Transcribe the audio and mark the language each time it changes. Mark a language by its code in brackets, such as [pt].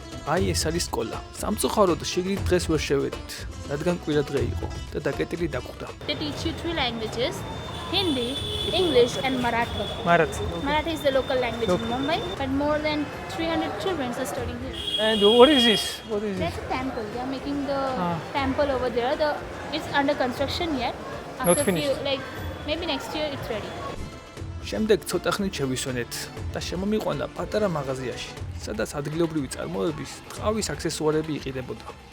[ka] აი ეს არის სკოლა. სამწუხაროდ შიგნით დღეს ვერ შევედით, რადგან კვირა დღე იყო და დაკეტილი დაგვხვდა. [en] They teach you 3 languages, Hindi, English and Marathi. Marathi. Marathi is the local language in Mumbai, but more than 300 children are studying here. And what is this? What is That's a temple. They are making the temple over there. It's under construction yet. Not finished. Maybe next year it's ready. [ka] შემდეგ ცოტა ხნით შევისვენეთ და შემომიყვანა პატარა მაღაზიაში, სადაც ადგილობრივი წარმოების ტყავის აქსესუარები იყიდებოდა.